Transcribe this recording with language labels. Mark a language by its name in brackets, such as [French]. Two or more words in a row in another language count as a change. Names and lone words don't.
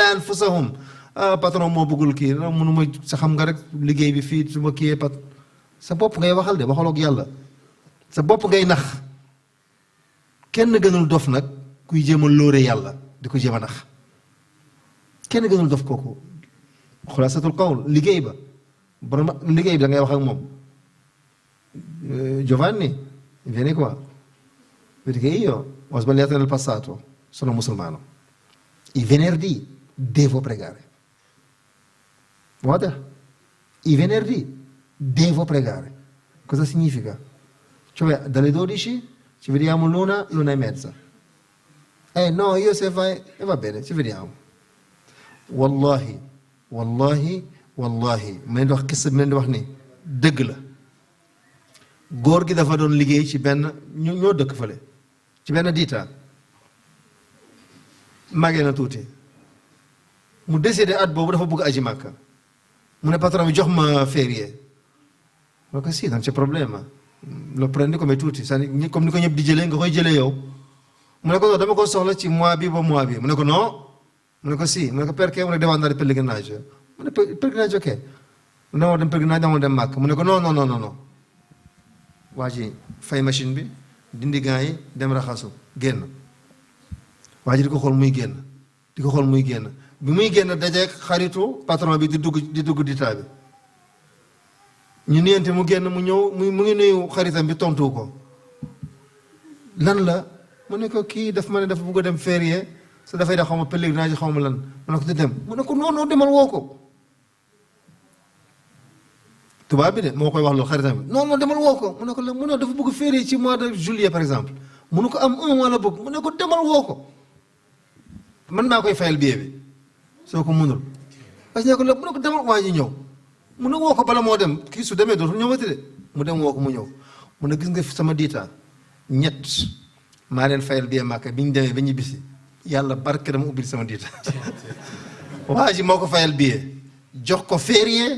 [Wolof] anfusahum patron moo bëggul kii mënuma sa xam nga rek liggéey bi fii su ma kiyee sa bopp ngay waxal de waxaloo ak yàlla sa bopp ngay nax kenn gënul dof nag kuy jéem a lóore yàlla di ko jéem a nax kenn gënul dof kooku [Arabic] xulaasatul qawl [Wolof] liggéey ba borom liggéey bi da ngay wax ak moom [Italian] Giovanni vieni qua perché io ho sbagliato nel passato sono musulmano i venerdì devo pregare guarda i venerdì devo pregare cosa significa? Cioè dalle 12 ci vediamo l'una e mezza no io se fai va bene ci vediamo [Wolof] wallahi may wax kissa bi leen di wax ni dëgg la góor gi dafa doon liggéey ci benn ñoo dëkk fële ci benn diita màggee na tuuti mu décidé at boobu dafa bëgg aji màkka mu ne patron bi jox ma férié ma ko [Italian] si non c'è problema lo prendi come tutti [Wolof] comme ni ko ñëpp di jëlee nga koy jëlee yow mu ne ko dama ko soxla ci mois bi ba mois bi mu ne ko non mu ne ko si mu ne ko perché mu ne [Italian] devo andare pellegrinaggio [Wolof] mu ne pellegrinaggio che dama dem pellegrinaggio dama dem màkk mu ne ko non waa ji fay machine bi dindi gants yi dem raxasu génn waa ji di ko xool muy génn bi muy génn dajeek xaritu patron bi di dugg ditaa bi ñu nuyante mu génn mu ñëw mu ngi nuyu xaritam bi tontu ko lan la mu ne ko kii daf ma ne dafa bëgg a dem férié sa dafay def xaw ma pèlerinage xaw ma lan mu ne ko di dem mu ne ko non demal woo ko tubaab bi de moo koy wax loolu xaritam bi non demal woo ko mu ne ko mu ne dafa bëgg férié ci [French] mois de juillet par exemple [Wolof] mu ne ko am [French] un mois [Wolof] la bëgg mu ne ko demal woo ko man maa koy fayal billet bi soo ko mënul [French] parce que [Wolof] mu ne ko demal waa ji ñëw mu ne woo ko bala moo dem kii su demee dootul ñëwati de mu dem woo ko mu ñëw mu ne gis nga sama diita ñett maa leen fayal billet Màkka bi ñu demee ba ñu bisi yàlla barke dama ubbil sama diita waa ji moo ko fayal billet jox ko férié